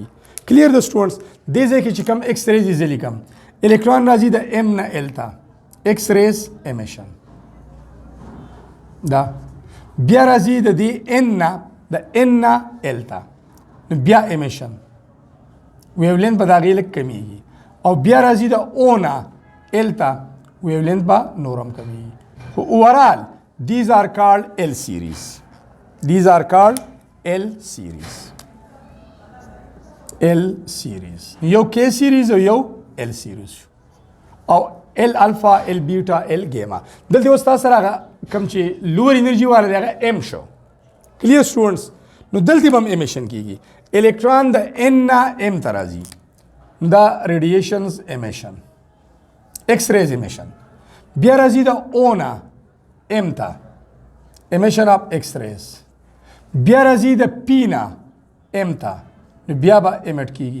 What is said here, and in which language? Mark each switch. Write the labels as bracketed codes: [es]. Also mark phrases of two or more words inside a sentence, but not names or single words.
[ps] کلیر د سټوډنټس دې ځای کې چې کوم [en] X rays [ps] یې لیکم الکترون راځي د ام نه ال ته [en] X rays emission [ps] دا بیا راځي د دې ان نه ال ته نو بیا [en] emission wavelength [ps] به د هغې لږ کمیږي او بیا راځي د او نه ال ته ویولینت به نور هم کمیږي. [en] خو اوورال these are called L series. These are called L series. L series. یو K series او یو L series او L alpha, L beta, L gamma. [ps] دلته اوس تاسو سره هغه کوم چې لوور انرژي والا دی هغه M شو. [en] clear students [ps] نو دلته به هم امیشن کیږي. الکترون د N نه M ته راځي دا [en] radiations emission X rays emission [ps] بیا راځي د O نه M ته [en] emission of X-rays [ps] بیا راځي د P نه M ته نو بیا به emit کیږي.